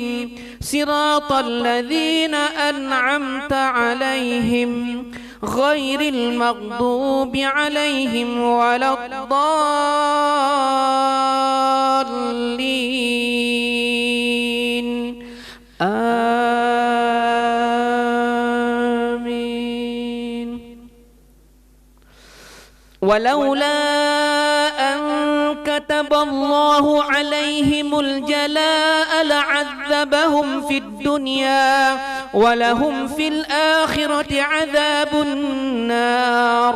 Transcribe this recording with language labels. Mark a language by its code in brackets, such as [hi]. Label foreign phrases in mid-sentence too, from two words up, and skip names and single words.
[ar] صراط الذين أنعمت عليهم غير المغضوب عليهم ولا الضالين. Amin. ولولا أن كتب الله عليهم الجلاء لعذبهم في الدنيا ولهم في الآخرة عذاب النار.